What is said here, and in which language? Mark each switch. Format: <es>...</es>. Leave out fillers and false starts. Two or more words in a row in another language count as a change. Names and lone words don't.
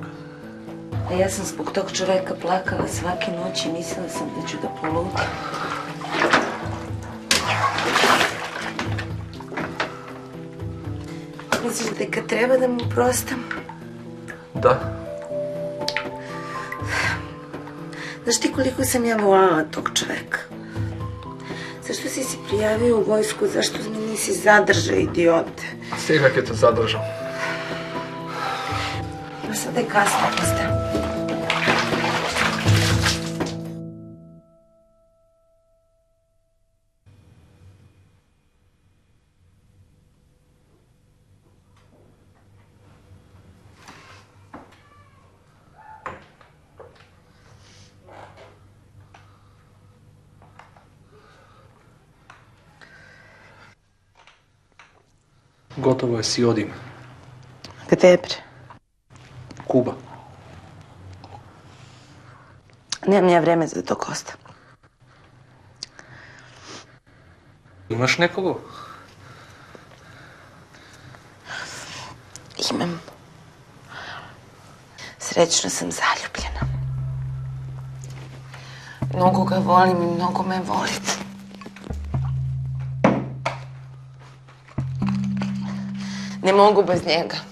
<sr>Јас сам због тог човека плакала сваки ноќ и мислила сам да ću да poludam.</sr> <mk>Мислиш дека треба да му простам? Да.</mk> <sr>Знаеш ти колико sam ja volala tog čoveka? Zašto si se prijavio u vojsku? Zašto me nisi zadržao, idiote?</sr> <mk>Сега ќе те задржам.</mk> <sr>Ma sada je kasno, postaje.</sr> <mk>Готово е, си одиме.</mk> <sr>Gde je, bre? Куба. Nemam ja vreme za to, Kosta.</sr> <mk>Имаш некого?</mk> <sr>Imam. Srećno sam zaljubljena. Mnogo ga volim i mnogo me voli. Ne mogu bez njega.</sr>